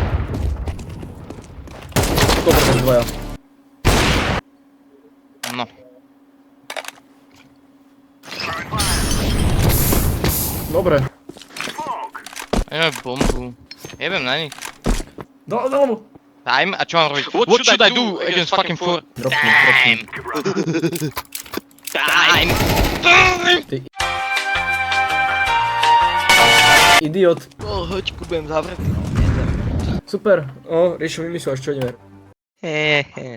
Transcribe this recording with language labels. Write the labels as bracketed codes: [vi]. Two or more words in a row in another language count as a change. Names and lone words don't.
[sk] 100% dvoja. No. Dobre. Ideme bombu. Jebem na nich. Dobre. Time? A čo mám robiť? [en] What should I do against fucking four? Time! Time! [sk] Idiot. Hoďku budem zavretý. Super. O, riešil vymyslel, čo ideme. Hehe.